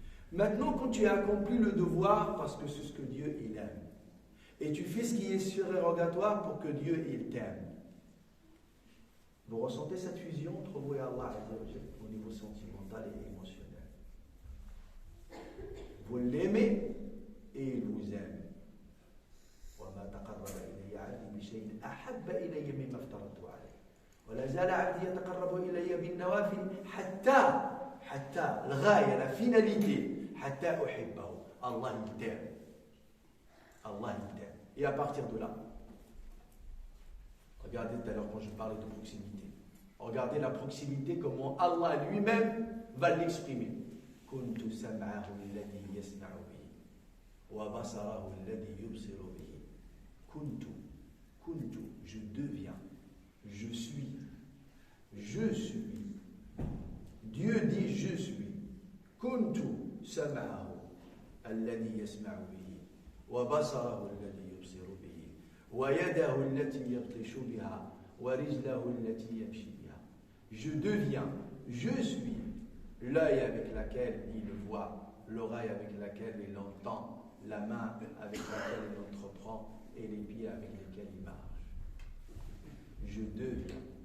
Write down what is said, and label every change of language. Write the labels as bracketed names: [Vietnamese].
[French] Maintenant, quand tu as accompli le devoir, parce que c'est ce que Dieu il aime, et tu fais ce qui est surérogatoire pour que Dieu il t'aime, vous ressentez cette fusion entre vous et Allah au niveau sentimental et émotionnel. Vous l'aimez et il vous aime. [Arabic] وَمَا تَقَرَّبَ إِلَيَّ عَبْدِي بِشَيْءٍ أَحَبَّ إِلَيَّ مِمَّا افْتَرَضْتُهُ عَلَيْهِ وَلَا زَالَ عَبْدِي يَتَقَرَّبُ إِلَيَّ بِالنَّوَافِلِ حتى الغاية, [French] la finalité, [Arabic] حتى أحبه. [French] Allah il t'aime. Allah il t'aime. Et à partir de là, Regardez tout à l'heure quand je parlais de proximité. Regardez la proximité, comment Allah lui-même va l'exprimer. [Arabic] كنت سمعه الذي يسمع به وبصره الذي يبصر به كنت [French] je deviens, je suis. Dieu dit je suis. [Arabic] كنت سمعه الذي يسمع به وبصره الذي يبصر به ويده التي يبطش بها ورجله التي يمشي بها. [French] Je deviens, je suis l'œil avec laquelle il voit, l'oreille avec laquelle il entend, la main avec laquelle il entreprend et les pieds avec lesquels il marche. Je deviens.